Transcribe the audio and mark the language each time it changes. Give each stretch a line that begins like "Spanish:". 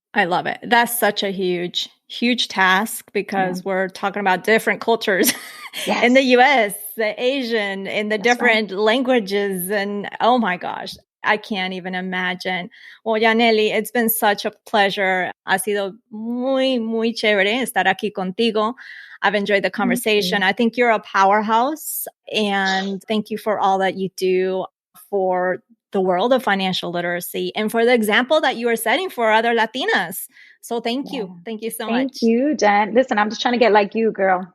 English: I love it. That's such a huge, huge task because we're talking about different cultures in the US, the Asian, in the different languages. And oh my gosh, I can't even imagine. Well, Yanely, it's been such a pleasure.
Spanish: Ha sido muy, muy chévere estar aquí contigo.
English: I've enjoyed the conversation. I think you're a powerhouse, and thank you for all that you do for the world of financial literacy and for the example that you are setting for other Latinas. So thank you. Thank you so much. Thank you, Jen. Listen, I'm just trying to get like you, girl.